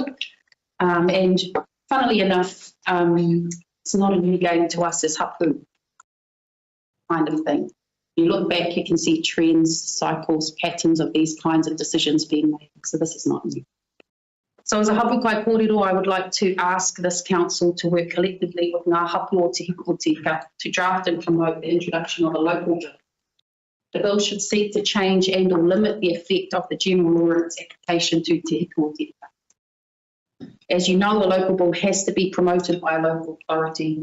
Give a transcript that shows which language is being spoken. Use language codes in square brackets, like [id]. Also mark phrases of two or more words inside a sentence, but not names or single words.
[en] And funnily enough, it's not a new game to us as hapu kind of thing. You look back, you can see trends, cycles, patterns of these kinds of decisions being made, so this is not new. So as a [mi] hapu kai kōrero, [en] I would like to ask this council to work collectively with Ngā Hapu o Te Hiko o Tika to draft and promote the introduction of a local bill. The bill should seek to change and or limit the effect of the general law and its application to Te Hiko o Tika. As you know, a local bill has to be promoted by a local authority.